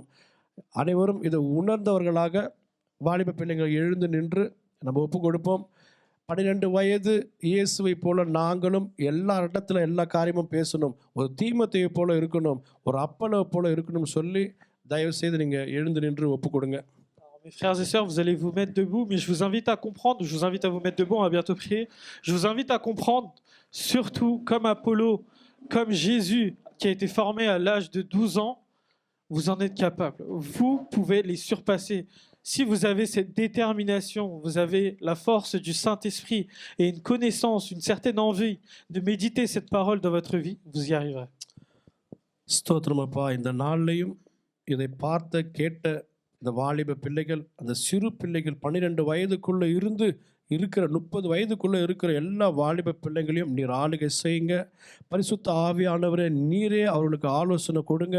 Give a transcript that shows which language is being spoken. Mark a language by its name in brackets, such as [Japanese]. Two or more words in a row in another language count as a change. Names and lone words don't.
[Tamil] அனைவரும் இதை உணர்ந்தவர்களாக வாலிப பிள்ளைகள் எழுந்து நின்று நம்ம ஒப்பு கொடுப்போம். 12 வயது இயேசுவை போல நாங்களும் எல்லா இடத்துல எல்லா காரியமும் பேசணும். ஒரு தீமோத்தேயை போல இருக்கணும், ஒரு அப்போலோவை போல இருக்கணும்னு சொல்லி தயவு செய்து நீங்கள் எழுந்து நின்று ஒப்பு கொடுங்க. [French] Mes frères et sœurs, vous allez vous mettre debout, mais je vous invite à comprendre, je vous invite à vous mettre debout, on va bientôt prier. Je vous invite à comprendre, surtout comme Apollo, comme Jésus qui a été formé à l'âge de 12 ans, vous en êtes capable. Vous pouvez les surpasser. Si vous avez cette détermination, vous avez la force du Saint-Esprit et une connaissance, une certaine envie de méditer cette parole dans votre vie, vous y arriverez. [Tamil] ஸ்தோத்திரமப்பா, இந்த நாள்லையும் இதை பார்த்த கேட்ட இந்த வாலிப பிள்ளைகள், அந்த சிறு பிள்ளைகள் 12 வயதுக்குள்ளே இருக்கிற 30 வயதுக்குள்ளே இருக்கிற எல்லா வாலிப பிள்ளைகளையும் நீர் ஆளுகை செய்யுங்க. பரிசுத்த ஆவியானவரே, நீரே அவர்களுக்கு ஆலோசனை கொடுங்க.